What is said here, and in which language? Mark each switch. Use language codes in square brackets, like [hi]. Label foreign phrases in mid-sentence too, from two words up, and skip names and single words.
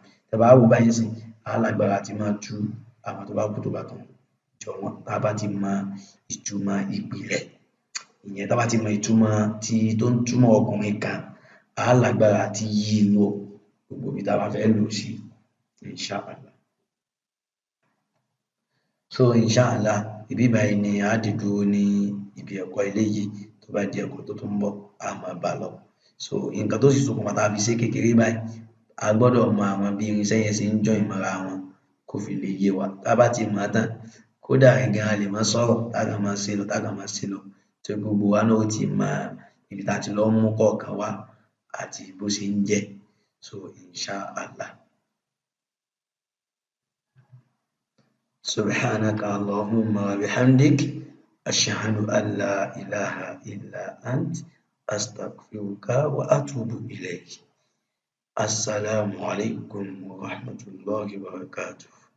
[yo] Tẹ́ ẹ bá wò ó báyìí ńsìn, á lágbára àti máa tú àwọn tó bá kù tó bá tún jọ wọ́n tá a bá ti mọ ìtumọ̀ ìpìlẹ̀. Ìyẹn tá a bá ti mọ ìtumọ̀ tó ń túmọ̀ ọkùnrin kan, á lágbára àti yí i lò gbogbo ibi tá a bá fẹ́ lò ó sí, [ar] إن شاء الله. So إن شاء الله, [yo] ibí báyìí ni á dé dúró ní ibi ẹ̀kọ́ eléyìí. Tó bá di ẹ̀kọ́ tó tún ń bọ̀, á máa bá a lọ. So nǹkan tó sì ṣokùnfà tá a fi ṣe kékeré báyìí, a gbọ́dọ̀ mọ àwọn bí irinṣẹ́ yẹn ṣe ń join mọ́ra wọn kó fi lè yé wa. Tá a bá ti mọ̀ ọ́n tán, kódà gan a lè máa sọ̀rọ̀ tá kàn máa ṣe lọ, tá kàn máa ṣe lọ. Torí gbogbo wa náà ó ti mọ ibi tá a ti lọ mú kọ̀ọ̀kan wá. àti bó ṣe ń jẹ́. [ar] So إن شاء الله. سبحانك اللهم وبحمدك أشهد أن لا إله إلا أنت أستغفرك وأتوب إليك. السلام عليكم ورحمة الله وبركاته.